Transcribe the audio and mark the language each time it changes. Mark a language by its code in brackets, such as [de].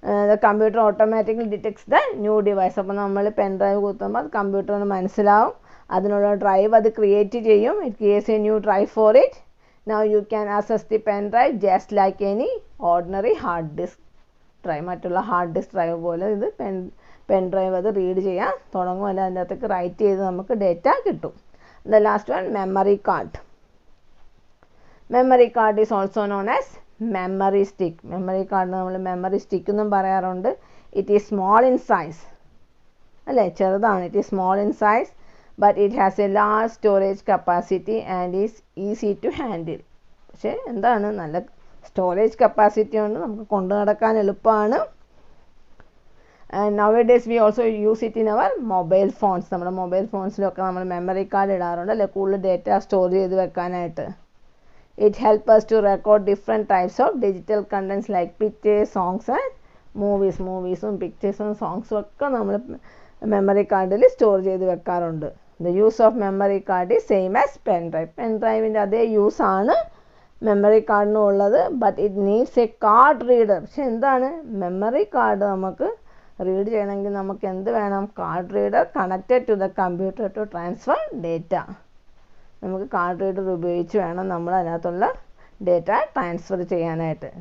[en] The computer automatically detects the new device. [ml] അപ്പോൾ നമ്മൾ pen drive കുത്തുമ്പോൾ അത് കമ്പ്യൂട്ടറിന് മനസ്സിലാവും, അതിനുള്ള ഡ്രൈവ് അത് ക്രിയേറ്റ് ചെയ്യും. [en] It creates a new drive for it. Now you can access the pen drive just like any ordinary hard disk drive. [ml] മറ്റുള്ള hard disk drive പോലെ ഇത് പെൻ ഡ്രൈവ് അത് റീഡ് ചെയ്യാൻ തുടങ്ങും, അല്ല അതിൻ്റെ അകത്തേക്ക് റൈറ്റ് ചെയ്ത് നമുക്ക് ഡേറ്റ കിട്ടും. [en] The last one memory card. Memory card is also known as memory stick. [ml] Memory card നമ്മൾ മെമ്മറി സ്റ്റിക്ക് എന്നും പറയാറുണ്ട്. [en] it is small in size, [ml] അല്ലേ, ചെറുതാണ്. [en] It is small in size but it has a large storage capacity and is easy to handle. [ml] പക്ഷേ എന്താണ്, നല്ല storage capacity ഉണ്ട്, നമുക്ക് കൊണ്ടു നടക്കാൻ എളുപ്പമാണ്. [en] And nowadays we also use it in our mobile phones. [ml] നമ്മുടെ മൊബൈൽ ഫോൺസിലൊക്കെ നമ്മൾ മെമ്മറി കാർഡ് ഇടാറുണ്ട്, അല്ലെ, കൂടുതൽ ഡേറ്റ സ്റ്റോർ ചെയ്ത് വെക്കാനായിട്ട്. [en] It helps us to record different types of digital contents like pictures, songs and movies. [ml] മൂവീസും പിക്ചേഴ്സും സോങ്സും ഒക്കെ നമ്മൾ മെമ്മറി കാർഡിൽ സ്റ്റോർ ചെയ്ത് വെക്കാറുണ്ട്. [en] The use of memory card is same as pen drive. [ml] pen drive-ന്റെ അതേ യൂസ് ആണ് memory കാർഡിനും ഉള്ളത്. [en] But it needs a card reader. [ml] പക്ഷെ എന്താണ്, മെമ്മറി കാർഡ് നമുക്ക് റീഡ് ചെയ്യണമെങ്കിൽ നമുക്ക് എന്ത് വേണം, card reader [en] Connected to the computer to transfer data. [ml] നമുക്ക് കാർഡ് റീഡർ ഉപയോഗിച്ച് വേണം നമ്മൾ അതിനകത്തുള്ള ഡേറ്റ ട്രാൻസ്ഫർ ചെയ്യാനായിട്ട്.